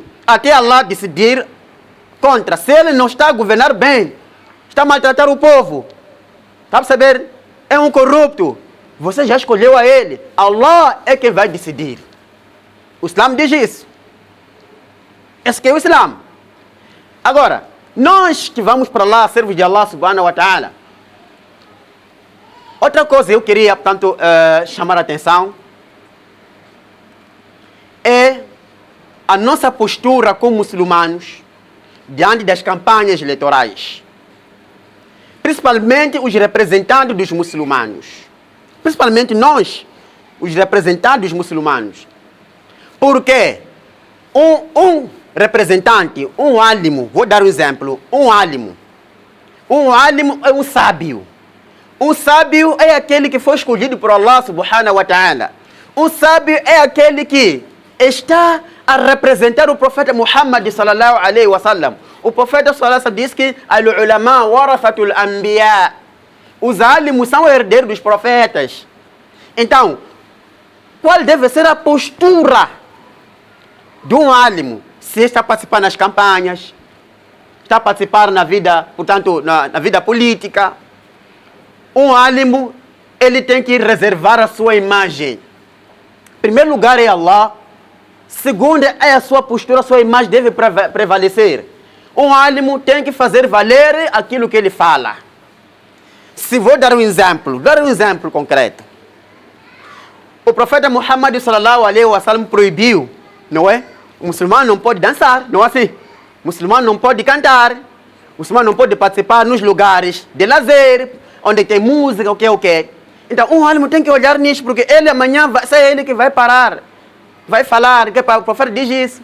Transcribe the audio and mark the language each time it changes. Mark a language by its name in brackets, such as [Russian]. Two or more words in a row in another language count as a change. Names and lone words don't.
[Portuguese] Até Allah decidir contra. Se ele não está a governar bem, está a maltratar o povo, está a perceber? É um corrupto. Você já escolheu a ele. Allah é quem vai decidir. O Islã diz isso. Esse que é o Islã. Agora, nós que vamos para lá, servos de Allah [Arabic] سبحانه وتعالى. [Portuguese] Outra coisa eu queria, portanto, chamar a atenção é a nossa postura como muçulmanos diante das campanhas eleitorais. Principalmente os representantes dos muçulmanos. Principalmente nós, os representantes dos muçulmanos. Porque um representante, um álimo, vou dar um exemplo, um álimo é um sábio. Um sábio é aquele que foi escolhido por Allah [Arabic] سبحانه وتعالى. [Portuguese] Um sábio é aquele que está a representar o profeta Muhammad [Arabic] صلى الله عليه وسلم. [Portuguese] O profeta [Arabic] صلى الله عليه وسلم [Portuguese] diz que [Arabic] العلماء ورثة الأنبياء. [Portuguese] Os álимos são herdeiros dos profetas. Então, qual deve ser a postura de um álimo? Se está a participar nas campanhas, está a participar na vida, portanto, na vida política. Um álimo, ele tem que reservar a sua imagem. Em primeiro lugar é Allah. Segundo é a sua postura, a sua imagem deve prevalecer. Um álimo tem que fazer valer aquilo que ele fala. Se vou dar um exemplo concreto. O profeta Muhammad [Arabic] صلى الله عليه وسلم [Portuguese] proibiu, não é? O muçulmano não pode dançar, não é assim? O muçulmano não pode cantar. O muçulmano não pode participar nos lugares de lazer, onde tem música, o que. Então, um álimo tem que olhar nisso, porque ele amanhã vai ser ele que vai parar. Vai falar, que o profeta diz isso.